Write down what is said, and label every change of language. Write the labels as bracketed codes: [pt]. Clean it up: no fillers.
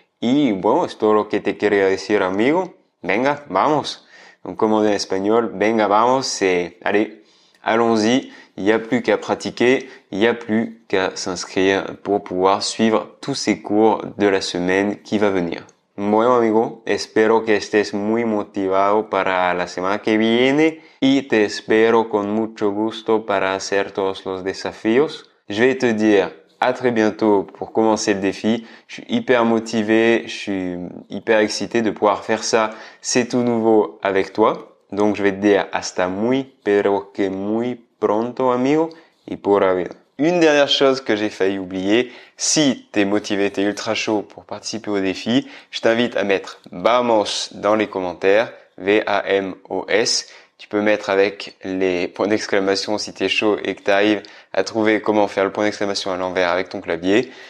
[es] Y bueno, es todo lo que te quería decir, amigo. Venga, vamos. [fr] Donc, comme on dit en espagnol, [es] venga, vamos, [fr] c'est allez, allons-y, il n'y a plus qu'à pratiquer, il n'y a plus qu'à s'inscrire pour pouvoir suivre tous ces cours de la semaine qui va venir. [es] Bueno amigo, espero que estés muy motivado para la semana que viene y te espero con mucho gusto para hacer todos los desafíos. [fr] Je vais te dire à très bientôt pour commencer le défi. Je suis hyper motivé, je suis hyper excité de pouvoir faire ça. C'est tout nouveau avec toi. Donc je vais te dire [es] hasta muy, pero que muy pronto amigo y pura vida. [fr] Une dernière chose que j'ai failli oublier, si t'es motivé, t'es ultra chaud pour participer au défi, je t'invite à mettre VAMOS dans les commentaires, V-A-M-O-S. Tu peux mettre avec les points d'exclamation si t'es chaud et que t'arrives à trouver comment faire le point d'exclamation à l'envers avec ton clavier.